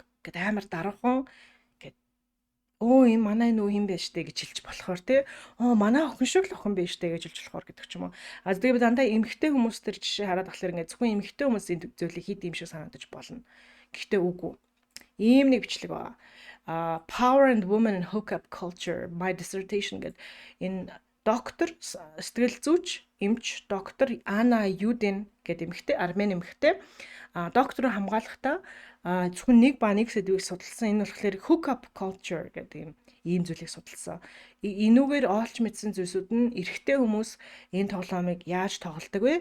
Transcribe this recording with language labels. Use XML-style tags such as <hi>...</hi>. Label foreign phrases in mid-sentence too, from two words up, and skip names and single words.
<mn>Гэт амар даруухан гэт энэ манай нүү юм байж штэ гэж хэлж болохоор тий. Манай охин шиг л охин байж штэ гэж хэлж болохоор гэдэг ч юм уу. Тэгээ би дандаа эмэгтэй хүмүүс төр жишээ хараад болохоор ингээд зөвхөн эмэгтэй хүмүүсийн зүйлийг хийд юм шиг санагдаж болно. Гэхдээ үгүй. Ийм нэг бичлэг байна.</mn> <en>Power and Women in Hookup Culture, my dissertation</en> <mn>гэдэг энэ доктор сэтгэл зүйч эмч доктор Ана Юдин гэдэг эмэгтэй армени эмэгтэй доктороо хамгаалахдаа зөвхөн нэг сэдвийг судалсан. Энэ болохоор</mn> <en>hookup culture</en> <mn>гэдэг ийм зүйлийг судалсан. Энүүгээр олж мэдсэн зүйлсүүд нь эрэгтэй хүмүүс энэ тоглоомыг яаж тоглодог вэ?</mn>